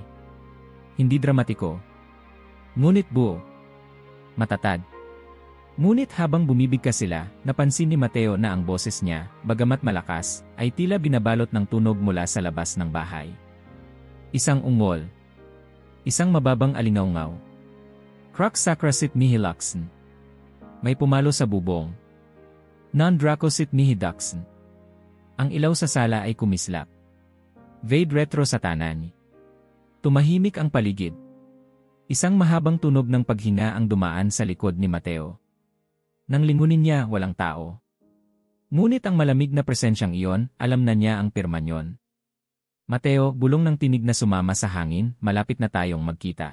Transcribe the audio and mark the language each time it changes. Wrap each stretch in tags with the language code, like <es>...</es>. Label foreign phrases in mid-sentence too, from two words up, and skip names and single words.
<tl>Hindi dramatiko. Ngunit buo. Matatag. Ngunit habang bumibigkas sila, napansin ni Mateo na ang boses niya, bagamat malakas, ay tila binabalot ng tunog mula sa labas ng bahay. Isang ungol. Isang mababang alingaungaw.</tl> <la>Crux sacra sit mihi luxen.</la> <tl>May pumalo sa bubong.</tl> <la>Non draco sit mihi duxen.</la> <tl>Ang ilaw sa sala ay kumislap.</tl> <la>Vade retro satanan.</la> <tl>Tumahimik ang paligid. Isang mahabang tunog ng paghinga ang dumaan sa likod ni Mateo. Nang lingunin niya, walang tao. Ngunit ang malamig na presensyang iyon, alam na niya ang pirma niyon. Mateo, bulong ng tinig na sumama sa hangin, malapit na tayong magkita.</tl>